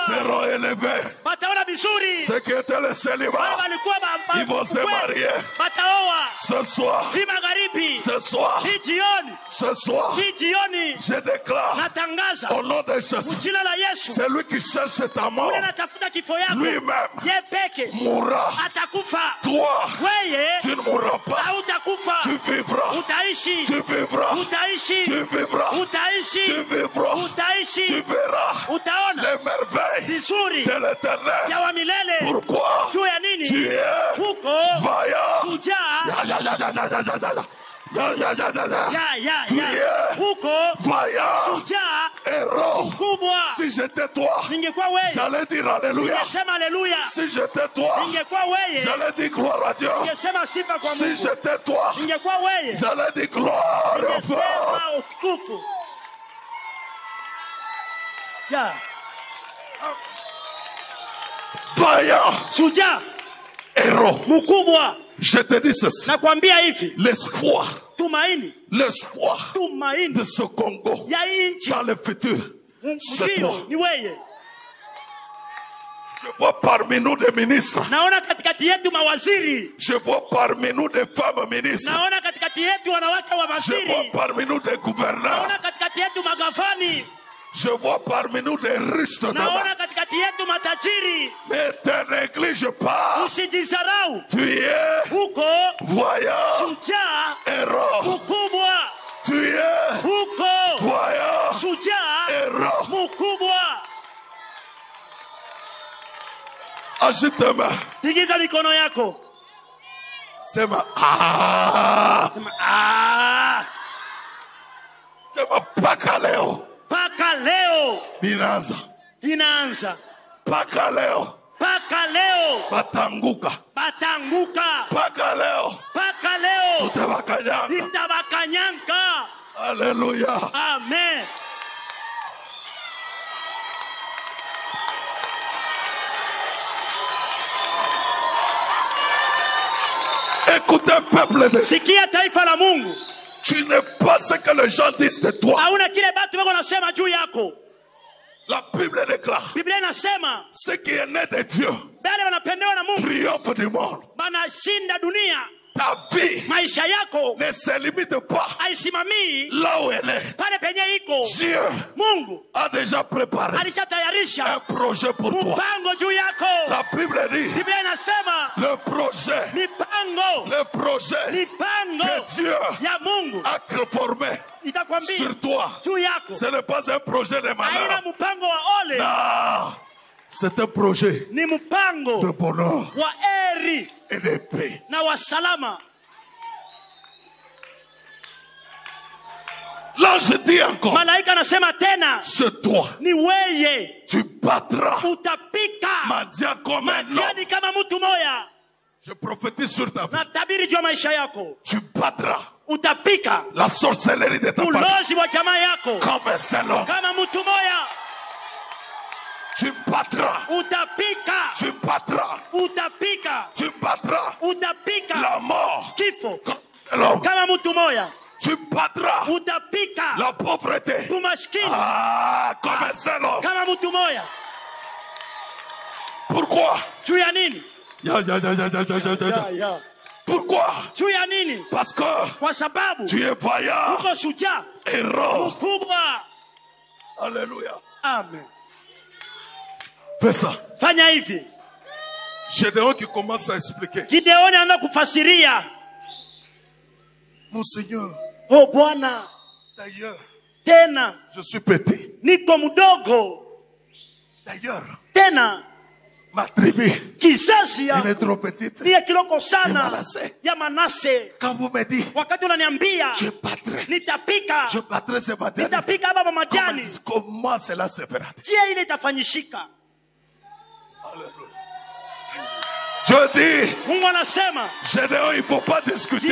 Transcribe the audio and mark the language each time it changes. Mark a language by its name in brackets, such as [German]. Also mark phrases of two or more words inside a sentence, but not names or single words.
[French] seront élevés. [Swahili] wataona vizuri. [French] Ceux qui étaient les [Swahili] Wale [French] célibats, [Swahili] walikuwa [French] ils vont se marier. [Swahili] wataoa. [French] Ce soir, [Swahili] Hii magharibi, [French] ce soir, [Swahili] hii jioni, [French] ce soir, [Swahili] hii jioni [French] je déclare [Swahili] natangaza [French] au nom de Jésus, [Swahili] jina la Yesu. [French] celui qui cherche ta mort, [Swahili] Ule natafuta kifo yako [French] lui-même [Swahili] ye peke [French] mourra. [Swahili] atakufa. [French] Toi, [Swahili] Weye [French] tu ne mourras pas. [Swahili] hautakufa, [French] Tu vivras. [Swahili] utaishi, [French] Tu vivras. [Swahili] utaishi, [French] Tu vivras. [Swahili] utaishi, [French] Tu vivras. Tu [Swahili] utaishi, [French] verras [Swahili] utaona [French] les merveilles [Swahili] vizuri [French] de l'éternel. [Swahili] ya wa milele. [French] Pourquoi? [Swahili] Juu ya nini? [French] Tu es [Swahili] Huko [French] vaillant. [Swahili] shujaa [French] Tu es [Swahili] huko [French] vaillant. [Swahili] shujaa [French] Héros. [Swahili] kubwa. [French] Si j'étais toi, [Swahili] Ningekuwa wewe [French] j'allais dire Alléluia. [Swahili] ningesema haleluya. [French] Si j'étais toi, [Swahili] Ningekuwa wewe [French] j'allais dire gloire à Dieu. [Swahili] ningesema sifa kwa [French] Si [Swahili] Mungu. [French] j'étais toi, [Swahili] Ningekuwa wewe [French] j'allais dire gloire au Père. [Swahili] ningesema utukufu. Ya [French] Vaillant. [Swahili] shujaa [French] Héros. [Swahili] mkubwa. [French] Je te dis ceci. [Swahili] Nakwambia hivi, [French] L'espoir [Swahili] tumaini [French] de ce Congo [Swahili] ya nchi [French] dans le futur, c'est toi. [Swahili] ni wewe. [French] Je vois parmi nous des ministres. [Swahili] Naona katikati yetu mawaziri. [French] Je vois parmi nous des femmes ministres. [Swahili] Naona katikati yetu wanawake wa waziri. [French] Je vois parmi nous des gouverneurs. [Swahili] Naona katikati yetu magavani. [French] Je vois parmi nous des riches de [Swahili] Naona katikati yetu matajiri. [French] Ne te néglige pas. [Swahili] Usijisarau. [French] Tu es [Swahili] huko [French] voyant [Swahili] shujaa [French] héros. [Swahili] mkubwa. [French] Tu es [Swahili] huko [French] voyant [Swahili] shujaa [French] héros. [Swahili] mkubwa. [French] Agite ta main. [Swahili] Tigiza mikono yako. Sema ah. Sema ah. Sema paka leo. Paka leo. Inaanza. Paka leo. Batanguka. Paka leo. Tutabakanyanga. [French] Alléluia. [Swahili] Amen. [French] Écoutez, peuple de [Swahili] Sikia taifa la Mungu. [French] Tu n'es pas ce que les gens disent de toi. [Swahili] Hauna kile batu wako nasema juu yako. [French] La Bible déclare. [Swahili] Biblia inasema [French] ce qui est né de Dieu [Swahili] bale wanapendewa na Mungu [French] triomphe du monde. [Swahili] Banashinda dunia. [French] Ta vie [Swahili] maisha yako [French] ne se limite pas [Swahili] haisimamii [French] là où elle est. [Swahili] pale penye iko. [French] Dieu [Swahili] Mungu [French] a déjà préparé [Swahili] alishatayarisha [French] un projet pour toi. [Swahili] mpango juu yako. [French] La Bible dit [Swahili] Biblia inasema [French] le projet [Swahili] mipango [French] que Dieu [Swahili] ya Mungu [French] a formé [Swahili] itakwambia [French] sur toi. [Swahili] juu yako. [French] Ce n'est pas un projet de malheur. [Swahili] Haina mpango wa ole. [French] Non. C'est un projet [Swahili] ni mpango [French] de bonheur [Swahili] wa eri [French] et de paix. [Swahili] na wa salama. [French] L'ange dit encore, [Swahili] malaika anasema tena, [French] c'est toi. [Swahili] ni weye [French] Tu battras [Swahili] utapika [French] Mandia comme un homme. [Swahili] majani kama mtu moya. [French] Je prophétise sur ta vie. [Swahili] Natabiri juu ya maisha yako. [French] Tu battras [Swahili] Utapika [French] la sorcellerie de ta famille [Swahili] ulozi wa jamaa yako [French] comme un seul homme. [Swahili] kama mtu moya. [French] Tu battras. [Swahili] Utapika. [French] Tu battras. [Swahili] Utapika. [French] Tu battras [Swahili] Utapika [French] la mort [Swahili] kifo [French] comme un homme. [Swahili] kama mtu moya. [French] Tu battras [Swahili] Utapika [French] la pauvreté [Swahili] umaskini [French] comme un seul homme. [Swahili] kama mtu moya. [French] Pourquoi? [Swahili] Juu ya nini? [French] Ya. Pourquoi? [Swahili] Juu ya nini? [French] Parce que [Swahili] kwa sababu [French] tu es vaillant, [Swahili] uko shujaa [French] héros. [Swahili] mkubwa. [French] Alléluia. [Swahili] Amen. [French] Fais ça. [Swahili] Fanya hivi. [French] Gédéon qui commence à expliquer. [Swahili] Gideoni anaanza kufasiria. [French] Mon Seigneur, [Swahili] Oh Bwana, [French] d'ailleurs, [Swahili] tena [French] je suis petit. [Swahili] niko mdogo. [French] D'ailleurs, [Swahili] Tena [French] ma tribu [Swahili] kizazi [French] elle [Swahili] ya [French] est trop petite. [Swahili] ni ya kiloko sana [French] Manase. [Swahili] ya Manase. [French] Quand vous me dites, [Swahili] Wakati unaniambia [French] je battrai ce matin. [Swahili] nitapika baba majani, [French] Comment cela se fera? [Swahili] njia ile itafanyishika. [French] Je dis, [Swahili] Mungu anasema [French] Gédéon, il ne faut pas discuter.